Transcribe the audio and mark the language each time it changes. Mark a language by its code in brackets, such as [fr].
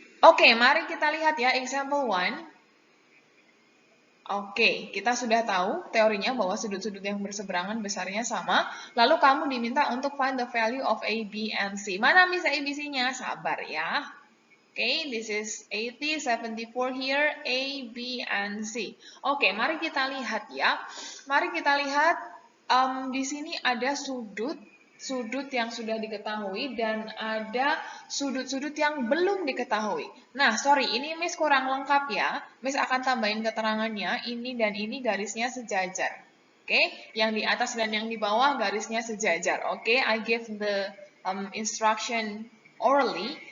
[id] Oke, mari kita lihat ya, example 1. Oke, kita sudah tahu teorinya bahwa sudut-sudut yang berseberangan besarnya sama, lalu kamu diminta untuk [en] find the value of A, B, and C. [id] Mana Miss ABC-nya? Sabar ya. [en] Okay, this is 80, 74 here, A, B, and C. [id] Oke, mari kita lihat ya. Mari kita lihat, di sini ada sudut yang sudah diketahui dan ada sudut-sudut yang belum diketahui. Nah, sorry, ini Miss kurang lengkap ya. Miss akan tambahin keterangannya, ini dan ini garisnya sejajar. Oke, yang di atas dan yang di bawah garisnya sejajar. [en] Oke, I give the instruction orally.